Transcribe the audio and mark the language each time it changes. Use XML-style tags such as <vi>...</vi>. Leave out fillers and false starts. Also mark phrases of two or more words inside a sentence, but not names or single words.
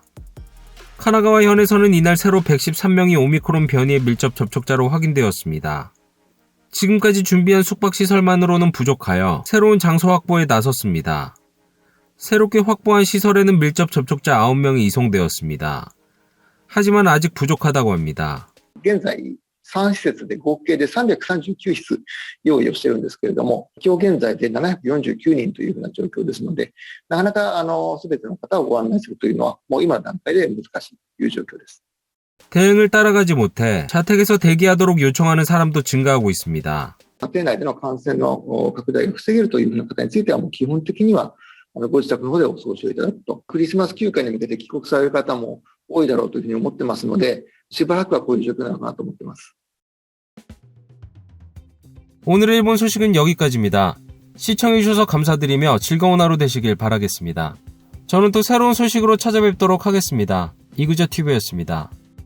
<ko>카나가와 현에서는 이날 새로 113명이 오미크론 변이의 밀접 접촉자로 확인되었습니다. 지금까지 준비한 숙박시설만으로는 부족하여 새로운 장소 확보에 나섰습니다. 새롭게 확보한 시설에는 밀접 접촉자 9명이 이송되었습니다. 하지만 아직 부족하다고 합니다.</ko> <ja>現在3施設で合計で339室用意をしているんですけれども、今日現在で749人というふうな状況ですので、なかなか全ての方をご案内するというのはもう今の段階で難しいという状況です。</ja> <ko>대응을 따라가지 못해 자택에서 대기하도록 요청하는 사람도 증가하고 있습니다.</ko> <ja>家庭内での感染の拡大を防げるというふうな方についてはもう基本的にはご自宅の方でお過ごしをいただくと。クリスマス休暇に向けて帰国される方も多いだろうというふうに思ってますので、しばらくはこういう状況なのかなと思っています。</ja> <ko>오늘의 일본 소식은 여기까지입니다. 시청해주셔서 감사드리며 즐거운 하루 되시길 바라겠습니다. 저는 또 새로운 소식으로 찾아뵙도록 하겠습니다. 이구저TV였습니다.</ko>